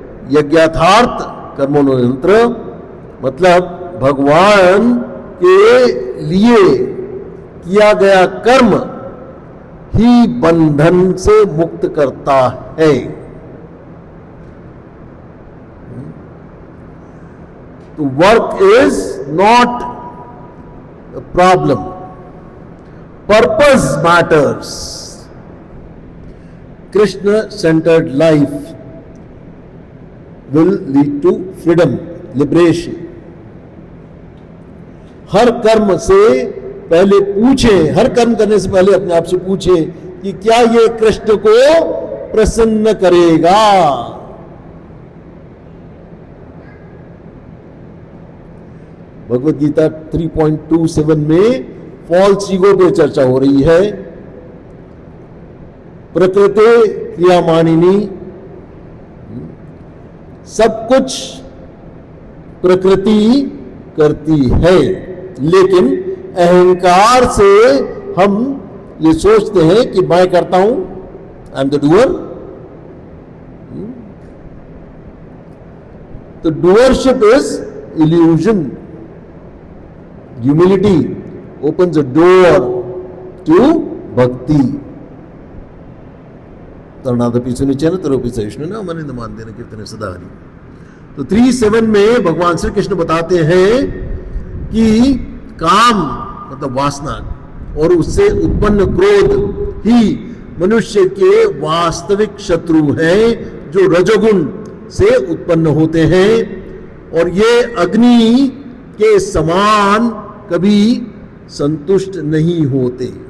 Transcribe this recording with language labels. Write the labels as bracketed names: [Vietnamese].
[Sanskrit] यज्ञार्थार्थ कर्मणो यंत्र [Hindi] मतलब भगवान के लिए किया गया कर्म ही बंधन से मुक्त करता है। [English] तो work is not a problem. Purpose matters. Krishna-centered life will lead to freedom, liberation. [Hindi] हर कर्म से पहले पूछें, हर कर्म करने से पहले अपने आप से पूछें कि क्या ये कृष्ण को प्रसन्न करेगा। भगवद गीता 3.27 में फॉल्स ईगो पे चर्चा हो रही है। [Sanskrit] प्रकृति क्रियामानिनी, [Hindi] सब कुछ प्रकृति करती है, लेकिन अहंकार से हम ये सोचते हैं कि मैं करता हूं, [English] I am the doer. तो doership is illusion. Humility opens a door to bhakti. [Sanskrit] तरुणादपि सुनिचन तरोपि सहिष्णु न मनिंद मान देना कीर्तन सदा हरि। [Hindi] तो 3.7 में भगवान श्री कृष्ण बताते हैं कि काम मतलब वासना और उससे उत्पन्न क्रोध ही मनुष्य के वास्तविक शत्रु हैं, जो रजोगुण से उत्पन्न होते हैं, और ये अग्नि के समान कभी संतुष्ट नहीं होते।